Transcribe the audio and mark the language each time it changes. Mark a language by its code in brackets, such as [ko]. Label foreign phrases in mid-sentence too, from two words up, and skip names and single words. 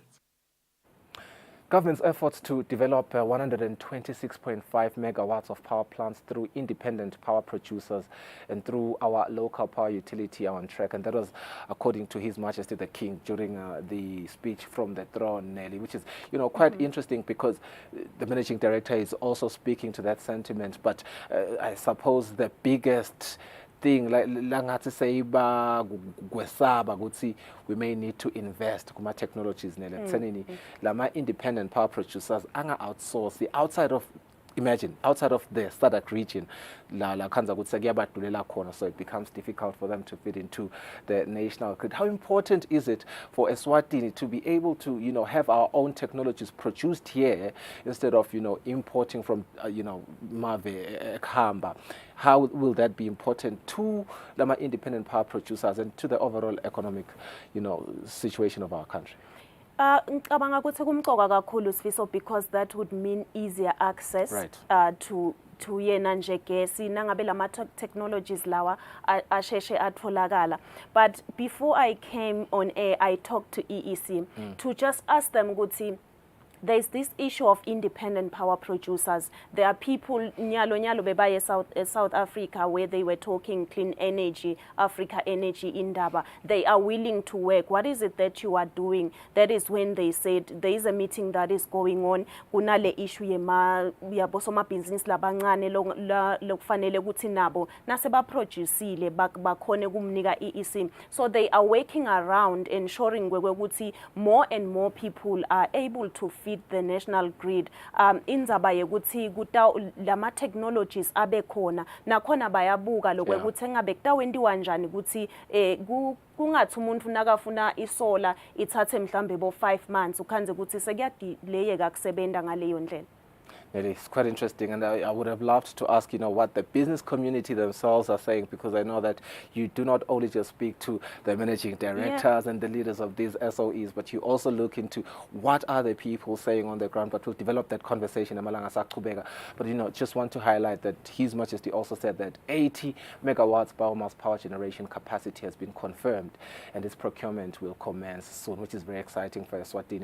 [en] Government's efforts to develop 126.5 megawatts of power plants through independent power producers and through our local power utility are on track. And that was according to His Majesty the King during the speech from the throne, Nelly, which is, quite interesting because the managing director is also speaking to that sentiment. But I suppose the biggest thing [ss] langathi seyiba kwesaba ukuthi [en] we may need to invest [ss] kuma technologies ekuthenini lama [en] independent power producers anga outsource outside of the SADC region [ss] la khanza ukuthi sekuyabadulela khona, [en] so it becomes difficult for them to fit into the national grid. How important is it for Eswatini to be able to have our own technologies produced here instead of importing from Mave Khamba? How will that be important to the independent power producers and to the overall economic situation of our country? [ss] Ngicabanga ukuthi kumqoka kakhulu Sifiso, [en] because that would mean easier access to [ss] yena nje gesi nangabe lama technologies lawa asheshe atholakala. [en] But before I came on air, I talked to EEC to just ask them ukuthi there's this issue of independent power producers. There are people [ss] nyalo bebaye [en] South Africa where they were talking clean energy, Africa energy indaba. They are willing to work. What is it that you are doing? That is when they said there is a meeting that is going on. [ss] Kunale issue yabosoma business labancane lokufanele ukuthi nabo naseba produceile bakhone kumnika EEC. [en] So they are working around ensuring ukuthi more and more people are able to feed the national grid. [ss] Indzaba yekuthi lama technologies abe khona nakhona bayabuka lokuthi engabe kutawendiwa njani ukuthi kungathi umuntu nakafuna isola ithathe mhlambe bo 5 months ukhanze ukuthi sekuyadelayeka kusebenta ngaleyo ndlela. [en] It's quite interesting, and I would have loved to ask, what the business community themselves are saying, because I know that you do not only just speak to the managing directors and the leaders of these SOEs, but you also look into what are the people saying on the ground. But we'll develop that conversation. But just want to highlight that His Majesty also said that 80 megawatts biomass power generation capacity has been confirmed, and its procurement will commence soon, which is very exciting for Eswatini.